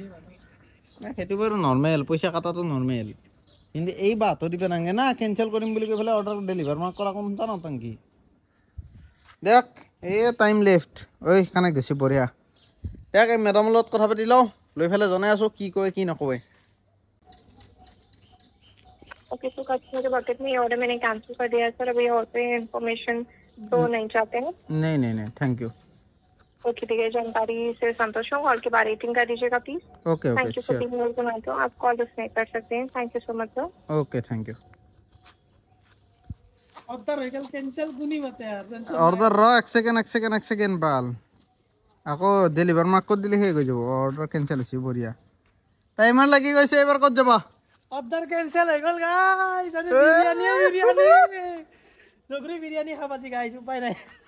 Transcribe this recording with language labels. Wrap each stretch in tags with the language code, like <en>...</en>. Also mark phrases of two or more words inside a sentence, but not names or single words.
<as>সেইটো বাৰু নৰ্মেল পইচা কটাটো নৰ্মেল কিন্তু এই বাঁহটো দিব নাগে না কেঞ্চেল কৰিম বুলি কৈ পেলাই অৰ্ডাৰ ডেলিভাৰ কৰা কোনো এটা নটংকি দেখ এই</as> <en>time left</en> <as>ঐ কানেক্ট গৈছে বঢ়িয়া দেখ এই মেডামৰ লগত কথা পাতি লওঁ লৈ পেলাই জনাই আছোঁ কি কয় কি নকয়</as> <hi>ओके तो कस्टमर के बकेट में ये ऑर्डर मैंने कैंसिल कर दिया सर अभी और पे इन्फॉर्मेशन तो नहीं चाहते हैं</hi> <en>नहीं thank you</en> <hi>ओके ठीक है जानकारी से संतोष हूँ कॉल के बाद रेटिंग कर दीजिएगा प्लीज ओके</hi> <en>thank you for being</en> <hi>आप कॉल डिस्कनेक्ट कर सकते हैं</hi> <en>thank you so much sir okay thank you</en> <as>অৰ্ডাৰ হৈ গ'ল কেঞ্চেল কোনি মাতে অৰ্ডাৰ এক ছেকেণ্ড বাল আকৌ</as> <en>deliver mark</en> <as>কৰি দিলে শেষ হৈ যাব অৰ্ডাৰ কেঞ্চেল হৈছে বঢ়িয়া টাইমাৰ লাগি গৈছে এইবাৰ ক'ত যাবা অৰ্ডাৰ কেঞ্চেল হৈ গ'ল গাইছ নগৰী বিৰিয়ানী খাব আছে গাইছ উপায় নাই</as>